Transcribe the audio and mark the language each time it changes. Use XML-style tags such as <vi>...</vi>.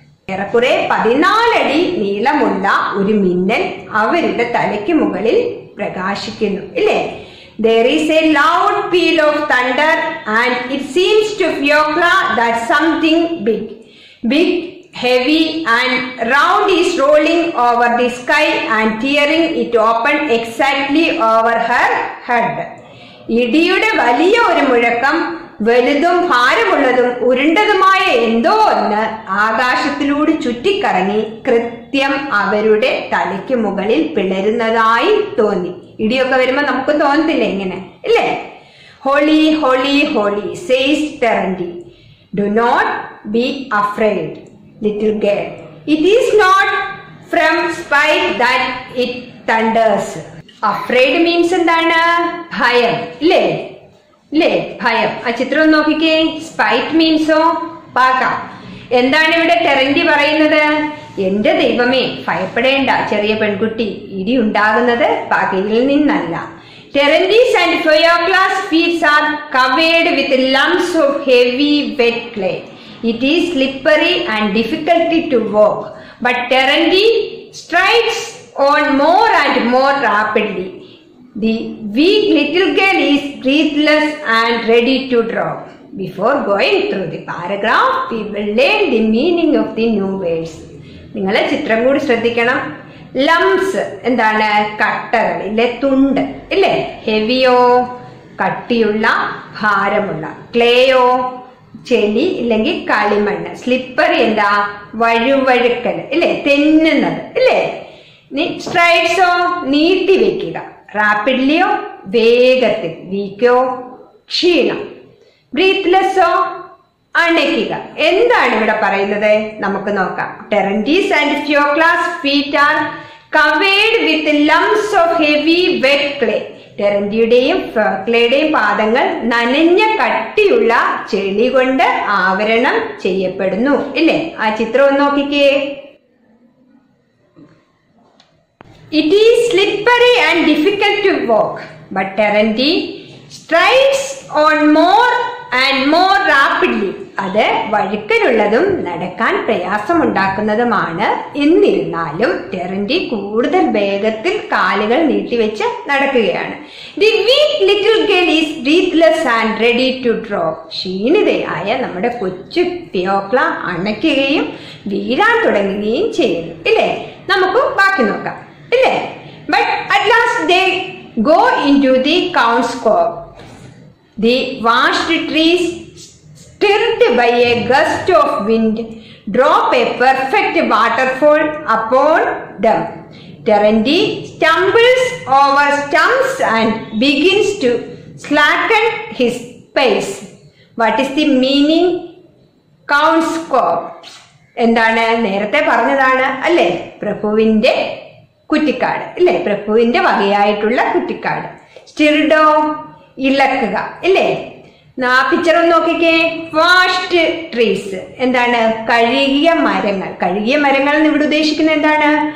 <ml>ഏറെക്കുറെ 14 അടി നീളമുള്ള ഒരു മിന്നൽ അവരുടെ തലയ്ക്ക് മുകളിൽ പ്രകാശിക്കുന്നു ഇല്ലേ?</ml> <en>There is a loud peal of thunder, and it seems to Fiokla that something big, heavy, and round is rolling over the sky and tearing it open exactly over her head.</en> <ml>ഇടിയുടെ വലിയ ഒരു മുഴക്കം, വലുതും ഭാരമുള്ളതും ഉരുണ്ടതുമായ എന്തോ ഒന്ന് ആകാശത്തിലൂടെ ചുറ്റിക്കറങ്ങി കൃത്യം അവരുടെ തലയ്ക്ക് മുകളിൽ പിളരുന്നതായി തോന്നി. ഇടിയൊക്കെ വരുമ്പോ നമുക്ക് തോന്നത്തില്ലേ ഇങ്ങനെ ഇല്ലേ?</ml> <en>Holy holy holy says ടെറൻഡി, do not be afraid little girl. It is not from spite that it thunders. Afraid means</en> <ml>എന്താണ്? ഭയം ഇല്ലേ? ഭയം. ആ ചിത്രം നോക്കിക്കേ.</ml> <en>spite മീൻസോ</en> <ml>പക. എന്താണ് ഇവിടെ ടെറൻഡി പറയുന്നത്? എന്റെ ദൈവമേ, ഭയപ്പെടേണ്ട ചെറിയ പെൺകുട്ടി, ഇടി ഉണ്ടാകുന്നത് പകയിൽ നിന്നല്ല.</ml> <en>Terendi's and Fiocla's feet are covered with lumps of heavy wet clay. It is slippery and difficult to walk, but Terendi strides on more and more rapidly. The weak little girl is breathless and ready to drop. Before going through the paragraph, we will learn the meaning of the new words.</en> <ml>നിങ്ങളെ ചിത്രം കൂടി ശ്രദ്ധിക്കണം. Lumps എന്താണ്? കട്ടകൾ ഇല്ലേ, തുണ്ട് ഇല്ലേ? ഹെവിയോ, കട്ടിയുള്ള, ഭാരമുള്ള. ക്ലേയോ, ചെളി ഇല്ലെങ്കിൽ കളിമണ്ണ്. സ്ലിപ്പറി എന്താ? വഴുവഴുക്കൽ ഇല്ലേ, തെന്നുന്നത് ഇല്ലേ? സ്ട്രൈഡ്സോ, നീട്ടി വെക്കുക. റാപ്പിഡ്ലിയോ, വേഗത്തിൽ. വീക്കോ, ക്ഷീണം. ബ്രീത്ത്ലെസ്സോ, അണയ്ക്കുക. എന്താണ് ഇവിടെ പറയുന്നത്? നമുക്ക് നോക്കാം.</ml> <en>Terendi's and Fiocla's feet are covered with lumps of heavy wet clay.</en> <ml>ടെറന്റിയുടെയും ഫിയോക്ലയുടെയും പാദങ്ങൾ നനഞ്ഞ കട്ടിയുള്ള ചെളി കൊണ്ട് ആവരണം ചെയ്യപ്പെടുന്നു ഇല്ലേ? ആ ചിത്രം ഒന്ന് നോക്കിക്കേ.</ml> <en>It is slippery and difficult to walk, but Terendi strides on more and more rapidly.</en> <ml>അത് വഴുക്കലുള്ളതും നടക്കാൻ പ്രയാസമുണ്ടാക്കുന്നതുമാണ്. എന്നിരുന്നാലും ടെറന്റി കൂടുതൽ വേഗത്തിൽ കാലുകൾ നീട്ടിവെച്ച് നടക്കുകയാണ്.</ml> <en>The weak little girl is breathless and ready to drop.</en> <ml>ക്ഷീണിതയായ നമ്മുടെ കൊച്ചു ഫിയോക്ല അണയ്ക്കുകയും വീഴാൻ തുടങ്ങുകയും ചെയ്യുന്നു ഇല്ലേ? നമുക്ക് ബാക്കി നോക്കാം ഇല്ലേ?</ml> <en>But at last they go into the Count's-Cove. The vast trees, stirred by a gust of wind, drop a perfect waterfall upon them. Terendi stumbles over stumps and begins to slacken his pace. What is the meaning? Count's-Cove</en> <ml>എന്താണ്? നേരത്തെ പറഞ്ഞതാണ് അല്ലേ? പ്രഭുവിന്റെ കുറ്റിക്കാട് ഇല്ലേ? പ്രഭുവിന്റെ വകയായിട്ടുള്ള കുറ്റിക്കാട്. സ്റ്റിർഡോ, ഇളക്കുക ഇല്ലേ? ആ പിക്ചർ ഒന്ന് നോക്കിക്കേ. വാസ്റ്റ് ട്രീസ് എന്താണ്? കഴുകിയ മരങ്ങൾ. കഴുകിയ മരങ്ങൾ എന്ന് ഇവിടെ ഉദ്ദേശിക്കുന്നത് എന്താണ്?</ml>